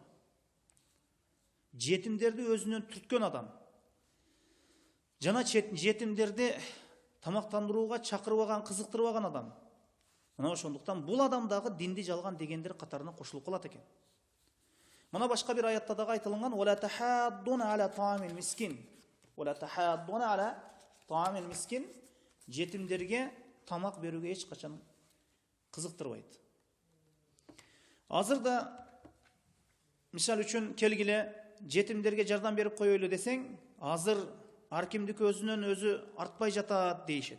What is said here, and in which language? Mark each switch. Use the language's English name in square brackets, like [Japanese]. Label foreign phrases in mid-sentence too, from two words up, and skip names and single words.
[Kyrgyz] Жетимдерди өзүнөн түрткөн адам. Жана жетимдерди тамактандырууга чакырбаган, кызыктырбаган адам. Мына ошондуктан бул адам дагы динди жалган дегендер катарына кошулуп калат экен. Мына башка бир аятта дагы айтылган: [Arabic] "ولا تحاضون على طعام المسكين." ولا تحاضون على طعام المسكين. [Kyrgyz] Жетимдерге тамак берүүгө эч качан кызыктырбайт. Азыр да мисал үчүн келгиле жетимдерге жардам берип коелу десең, азыр ар кимдики өзүнөн өзү артпай жатат дейишет.